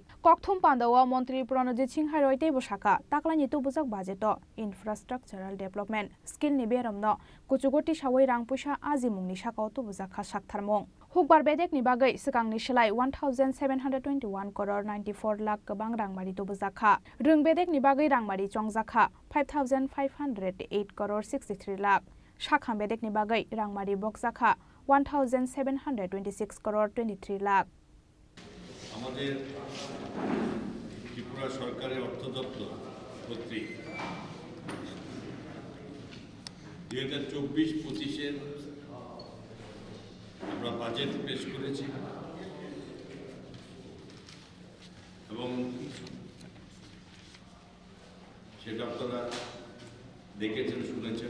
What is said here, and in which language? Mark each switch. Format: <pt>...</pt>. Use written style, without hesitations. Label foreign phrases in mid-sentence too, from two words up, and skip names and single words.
<trp>Kokthum pandawa montri Pranajit Singh Roy tei bosaka taklani tu bujak budget to</trp> <en>infrastructural development skill</en> <trp>ni beramno kuchugoti sawai rang puisa aji mungni sakao tu bujaka saktharmung. Hukbar bedek ni bagai sikangni silai 1721 crore 94 lakh gobang rangmari tubujaka. Rung bedek ni bagai rangmari chongjaka 5508 crore 63 lakh. Shakham bedek ni bagai rangmari bokjaka 1726 crore 23 lakh.</trp> <bn>আমাদের ত্রিপুরা সরকারের অর্থ দপ্তর কর্তৃক 2024-25-এর আমরা বাজেট পেশ করেছি এবং সেটা আপনারা দেখেছেন শুনেছেন।</bn>